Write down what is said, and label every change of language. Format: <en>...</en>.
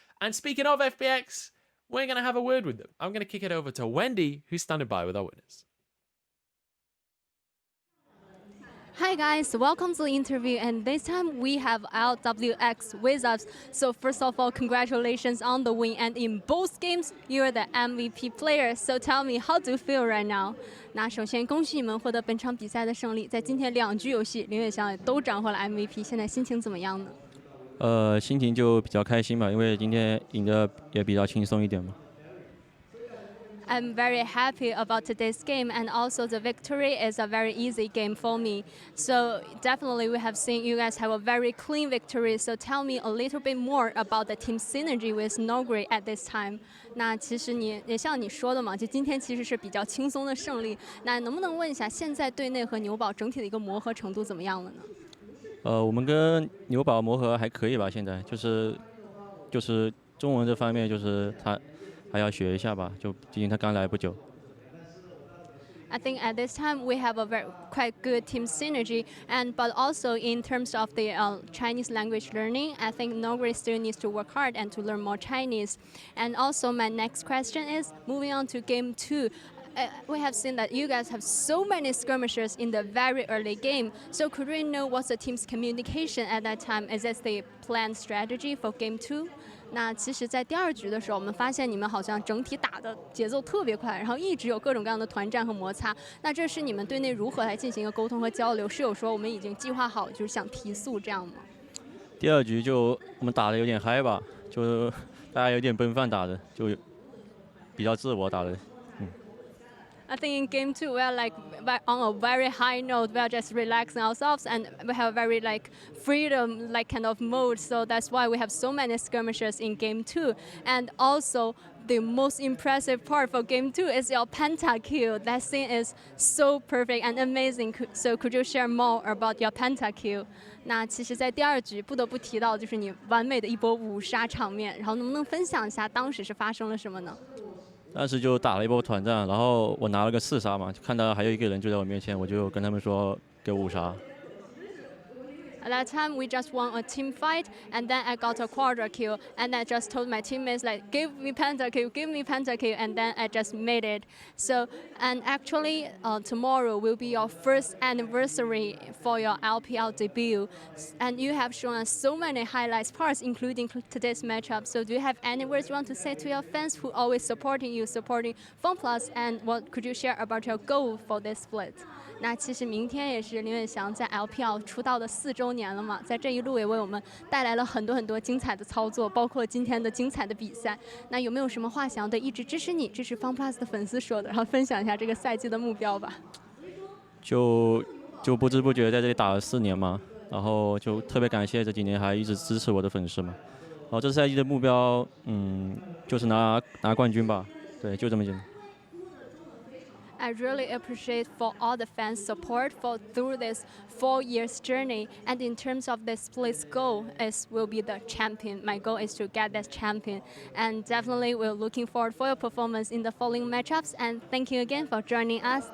<en>And speaking of FPX, we're going to have a word with them. I'm going to kick it over to Wendy, who's standing by with our winners. Hi guys, welcome to the interview, and this time we have LWX with us. So first of all, congratulations on the win, and in both games, you're the MVP player. So tell me, how do you feel right now?</en> <zh>那首先恭喜你们获得本场比赛的胜利，在今天2局游戏，林伟翔也都斩获了 MVP， 现在心情怎么样呢？心情就比较开心吧，因为今天赢得也比较轻松一点嘛。</zh> <en>I'm very happy about today's game, and also the victory is a very easy game for me. So definitely we have seen you guys have a very clean victory. So tell me a little bit more about the team synergy with Nogri at this time.</en> <zh>那其实你也像你说的嘛，就今天其实是比较轻松的胜利。那能不能问一下，现在队内和牛宝整体的一个磨合程度怎么样了呢？我们跟牛宝磨合还可以吧，现在就是中文这方面，就是他还要学一下吧，就毕竟他刚来不久。</zh> <en>I think at this time we have a quite good team synergy, but also in terms of the Chinese language learning, I think Nogri still needs to work hard and to learn more Chinese. And also my next question is, moving on to game 2, we have seen that you guys have so many skirmishers in the very early game. So could we know what's the team's communication at that time? Is this the planned strategy for game 2?</en> <zh>那其实，在第2局的时候，我们发现你们好像整体打的节奏特别快，然后一直有各种各样的团战和摩擦。那这是你们队内如何来进行一个沟通和交流？是有说我们已经计划好，就是想提速这样吗？第2局就我们打的有点嗨吧，就大家有点奔放打的，就比较自我打的。</zh> <en>I think in game 2 we are like on a very high note. We are just relaxing ourselves, and we have a very like freedom like kind of mode. So that's why we have so many skirmishers in game 2. And also the most impressive part for game 2 is your pentakill. That scene is so perfect and amazing. So could you share more about your pentakill?</en> <zh>那其实，在第2局不得不提到就是你完美的一波5杀场面，然后能不能分享一下当时是发生了什么呢？当时就打了一波团战，然后我拿了个4杀嘛，就看到还有一个人就在我面前，我就跟他们说给我5杀。</zh> <en>At that time, we just won a team fight, and then I got a quadra kill, and I just told my teammates like, give me pentakill, and then I just made it. So, and actually, tomorrow will be your first anniversary for your LPL debut, and you have shown us so many highlights parts, including today's matchup. So, do you have any words you want to say to your fans who always supporting you, supporting FunPlus, and what could you share about your goal for this split?</en> <zh>那其实明天也是林远翔在 LPL 出道的4周年了嘛，在这一路也为我们带来了很多很多精彩的操作，包括今天的精彩的比赛。那有没有什么话想要对一直支持你、支持 FunPlus 的粉丝说的，然后分享一下这个赛季的目标吧？就不知不觉在这里打了4年嘛，然后就特别感谢这几年还一直支持我的粉丝嘛。然后这赛季的目标，就是拿冠军吧，对，就这么简单。</zh> <en>I really appreciate for all the fans' support for through this 4 years journey. And in terms of the split's goal, is will be the champion. My goal is to get that champion. And definitely we're looking forward for your performance in the following matchups. And thank you again for joining us.</en>